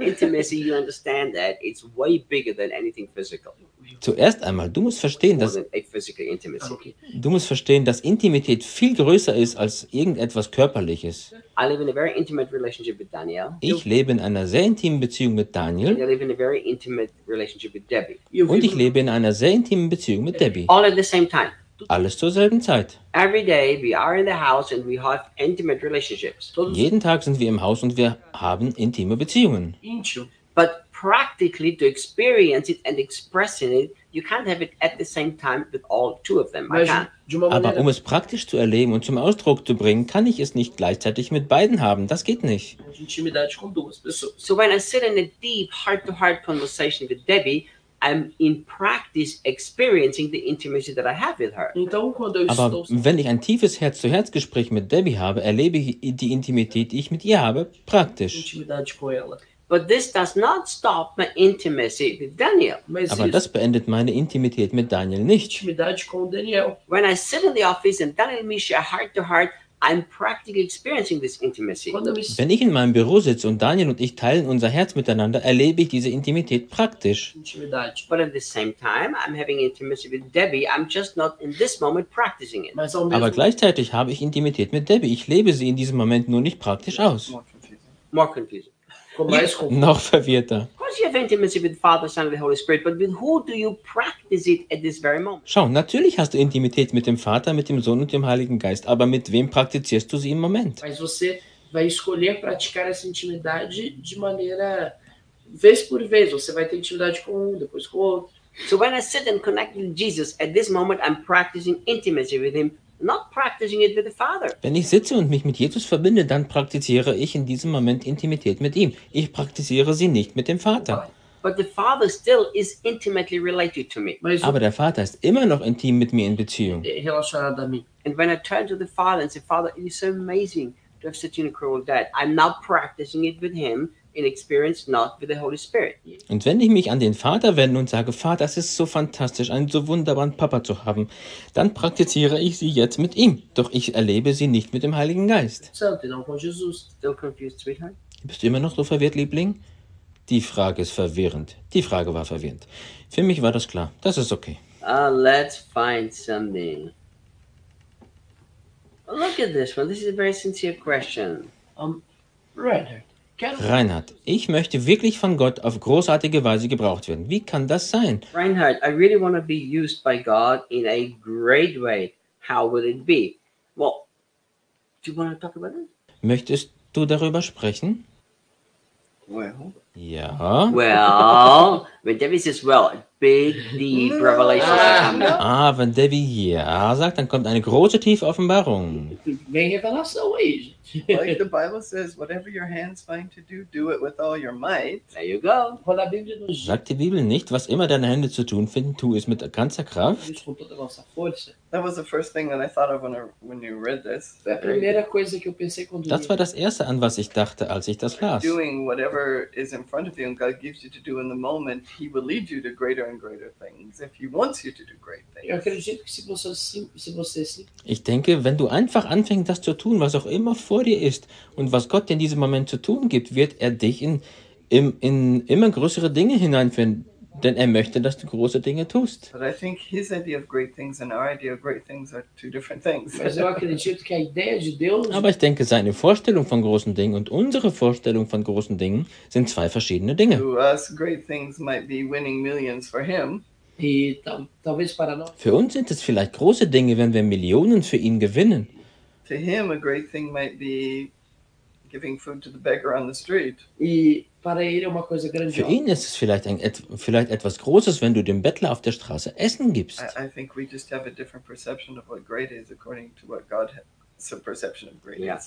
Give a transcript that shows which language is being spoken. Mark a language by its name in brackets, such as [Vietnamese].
[English] Intimacy, you understand that it's way bigger than anything physical. [German] Zuerst einmal, du musst verstehen, dass Intimität viel größer ist als irgendetwas Körperliches. [English] I live in a very intimate relationship with Daniel. [German] Ich lebe in einer sehr intimen Beziehung mit Daniel. [English] I live in a very intimate relationship with Debbie. [German] Und ich lebe in einer sehr intimen Beziehung mit Debbie. [English] All at the same time. [German] Alles zur selben Zeit. [English] Every day we are in the house and we have intimate relationships. [German] Jeden Tag sind wir im Haus und wir haben intime Beziehungen. [English] But practically to experience it and expressing it, you can't have it at the same time with all two of them. I can't. [German] Aber um es praktisch zu erleben und zum Ausdruck zu bringen, kann ich es nicht gleichzeitig mit beiden haben. Das geht nicht. [English] So when I sit in a deep heart-to-heart conversation with Debbie, I'm in practice experiencing the intimacy that I have with her. [German] Aber wenn ich ein tiefes Herz-zu-Herz-Gespräch mit Debbie habe, erlebe ich die Intimität, die ich mit ihr habe, praktisch. [English] But this does not stop my intimacy with Daniel. [German] Aber das beendet meine Intimität mit Daniel nicht. [English] When I sit in the office and Daniel and me share heart to heart, I'm practically experiencing this intimacy. [German] Wenn ich in meinem Büro sitze und Daniel und ich teilen unser Herz miteinander, erlebe ich diese Intimität praktisch. [English] But at the same time, I'm having intimacy with Debbie. I'm just not in this moment practicing it. [German] Aber gleichzeitig habe ich Intimität mit Debbie. Ich lebe sie in diesem Moment nur nicht praktisch aus. [English] More confusing. [German] Noch verwirrter. [English] Of course you have intimacy with the Father, Son and the Holy Spirit, but with who do you practice it at this very moment? [German] Schau, natürlich hast du Intimität mit dem Vater, mit dem Sohn und dem Heiligen Geist, aber mit wem praktizierst du sie im Moment? [Portuguese] Mas você vai escolher praticar essa intimidade de maneira vez por vez. Você vai ter intimidade com um, depois com outro. [English] So when I sit and connect with Jesus, at this moment I'm practicing intimacy with him. Not practicing it with the Father. [German] Wenn ich sitze und mich mit Jesus verbinde, dann praktiziere ich in diesem Moment Intimität mit ihm. Ich praktiziere sie nicht mit dem Vater. [English] But the Father still is intimately related to me. [German] Aber der Vater ist immer noch intim mit mir in Beziehung. [English] And when I turn to the Father and say, Father, it is so amazing to have such an incredible dad. I'm not practicing it with him. In experience, not with the Holy Spirit. [German] Und wenn ich mich an den Vater wende und sage, Vater, es ist so fantastisch, einen so wunderbaren Papa zu haben, dann praktiziere ich sie jetzt mit ihm. Doch ich erlebe sie nicht mit dem Heiligen Geist. Bist du immer noch so verwirrt, Liebling? Die Frage ist verwirrend. Die Frage war verwirrend. Für mich war das klar. Das ist okay. [English] Let's find something. Look at this one. This is a very sincere question. Right here. [German] Reinhard, ich möchte wirklich von Gott auf großartige Weise gebraucht werden. Wie kann das sein? [English] Reinhard, I really want to be used by God in a great way. How will it be? Well, do you want to talk about it? [German] Möchtest du darüber sprechen? [English] Well. [German] Ja. [English] Well, when Debbie says well, big deep revelation is coming. [German] Ah, wenn Debbie ja sagt, dann kommt eine große tiefe Offenbarung. [English] Like the Bible says, whatever your hands find to do, do it with all your might. There you go. [German] Sagt die Bibel nicht, was immer deine Hände zu tun finden, tu es mit ganzer Kraft? [English] That was the first thing that I thought of when you read this. [German] Das war das Erste, an was ich dachte, als ich das las. [English] Doing whatever is in front of you and God gives you to do in the moment, he will lead you to greater and greater things if he wants you to do great things. [German] Ich denke, wenn du einfach anfängst, das zu tun, was auch immer vor dir ist und was Gott dir in diesem Moment zu tun gibt, wird er dich in immer größere Dinge hineinführen, Denn er möchte, dass du große Dinge tust. [English] But I think his idea of great things and our idea of great things are two different things. [German] Aber ich denke, seine Vorstellung von großen Dingen und unsere Vorstellung von großen Dingen sind zwei verschiedene Dinge. [English] To us, great things might be winning millions for him. [German] Für uns sind es vielleicht große Dinge, wenn wir Millionen für ihn gewinnen. [English] To him, a great thing might be giving food to the beggar on the street. [Portuguese] Para ele é uma coisa grandiosa. [German] Für ihn ist es vielleicht vielleicht etwas Großes, wenn du dem Bettler auf der Straße Essen gibst. [English] I think we just have a different perception of what great is according to what God has a perception of great.